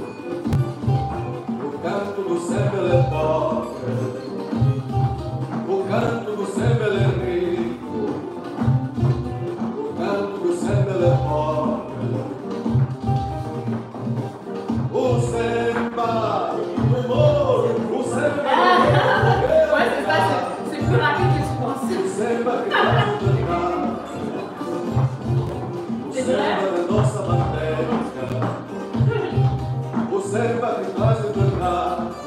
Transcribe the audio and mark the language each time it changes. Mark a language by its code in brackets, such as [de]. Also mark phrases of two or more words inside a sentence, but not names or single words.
[pt] O canto do samba ele é pobre. O canto do samba ele é rico. O canto do samba ele é pobre. O samba, o morro, o samba. [fr] Ouais, c'est ça, c'est plus rapide que tu pensais. [pt] O samba que faz cantar. O samba da nossa bandeira. O samba que traz o cantar.